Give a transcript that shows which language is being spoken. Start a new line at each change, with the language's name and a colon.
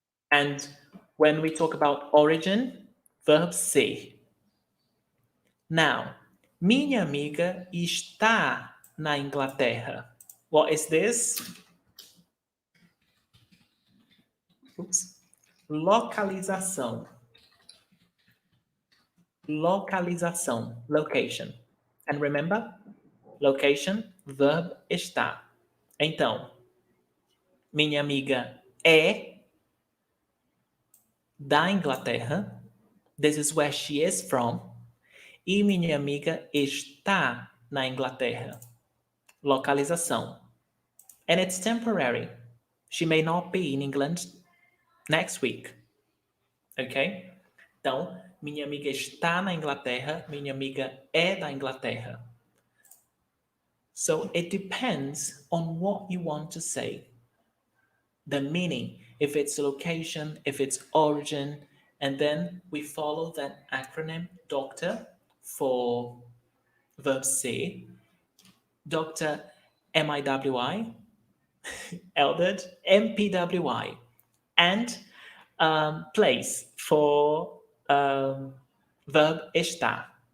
English: And when we talk about origin, verb ser.
Portuguese: Now, minha amiga está na Inglaterra.
English: What is this?
Portuguese: Oops. Localização.
English: Localização. Location. And remember, location, verb estar.
Portuguese: Então, minha amiga é da Inglaterra.
English: This is where she is from.
Portuguese: E minha amiga está na Inglaterra.
English: Localização. And it's temporary. She may not be in England next week. Ok?
Portuguese: Então, minha amiga está na Inglaterra, minha amiga é da Inglaterra.
English: So it depends on what you want to say. The meaning, if it's location, if it's origin, and then we follow that acronym doctor for verb ser, doctor MIWI, eldered MPWI, and place for verb estar.